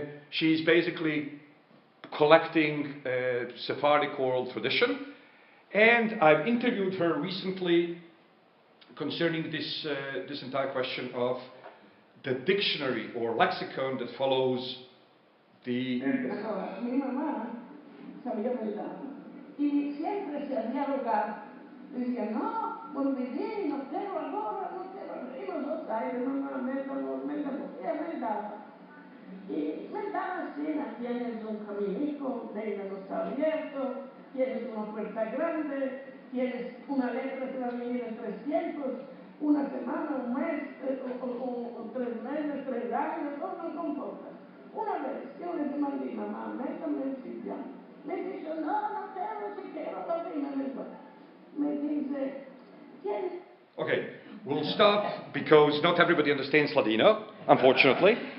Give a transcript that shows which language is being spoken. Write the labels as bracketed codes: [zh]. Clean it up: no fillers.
[en] She's basically collecting Sephardic oral tradition, and I've interviewed her recently concerning this entire question of the dictionary or lexicon that follows the... [lad] Mi mamá sabía verdad y siempre se hacía rogar. Decía, no, muy bien, no quiero ahora, no quiero. Y nosotros, ay, mamá, métalo, ella me daba. Y me daba así, tienes un caminico, reina no está abierto, tienes una puerta grande, tienes una letra que va a venir en 3 tiempos, una semana, un mes, o 3 meses, 3 años, no importa. Una vez yo le demandé, mamá, métame en sitio. Me dijo, no quiero, si quiero, la reina me va. Me dice, ¿quién? [en] Okay, we'll stop because not everybody understands Ladino, unfortunately.